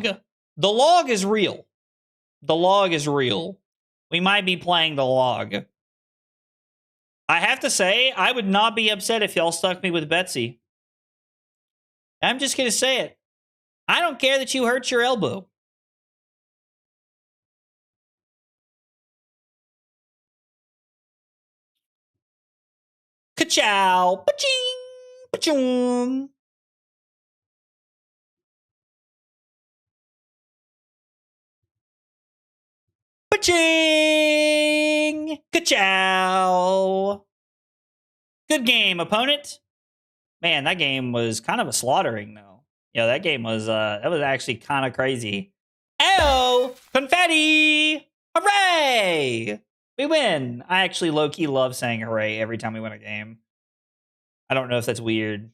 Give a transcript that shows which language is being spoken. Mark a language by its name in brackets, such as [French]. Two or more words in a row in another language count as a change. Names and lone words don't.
[English] The log is real. The log is real. We might be playing the log. I have to say, I would not be upset if y'all stuck me with Betsy. I'm just going to say it. I don't care that you hurt your elbow. Ka-chow. Pa-ching. Pa-choom. Pa-ching. Ka-chow. Good game, opponent. Man, that game was kind of a slaughtering, though. Yeah, that game was, that was actually kind of crazy. Ayo! Confetti! Hooray! We win. I actually low-key love saying hooray every time we win a game. I don't know if that's weird.